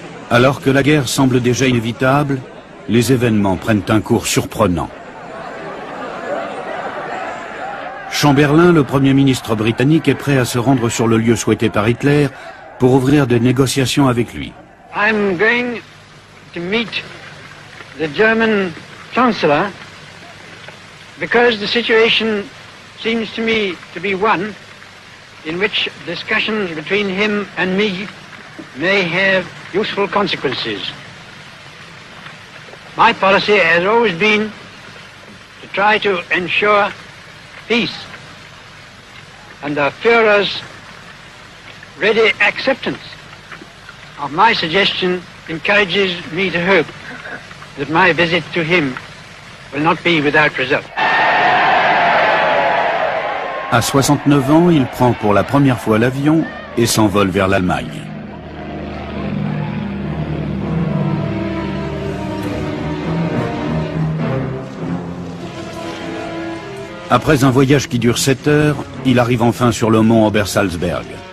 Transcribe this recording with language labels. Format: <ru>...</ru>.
<fr>Alors que la guerre semble déjà inévitable, les événements prennent un cours surprenant. Chamberlain, le Premier ministre britannique, est prêt à se rendre sur le lieu souhaité par Hitler pour ouvrir des négociations avec lui.</fr> <en>I'm going to meet the German Chancellor because the situation seems to me to be one in which discussions between him and me may have useful consequences. My policy has always been to try to ensure peace, and the Führer's ready acceptance of my suggestion encourages me to hope that my visit to him will not be without result.</en> <fr>À 69 ans, il prend pour la première fois l'avion et s'envole vers l'Allemagne. Après un voyage qui dure 7 heures, il arrive enfin sur le mont Obersalzberg.</fr>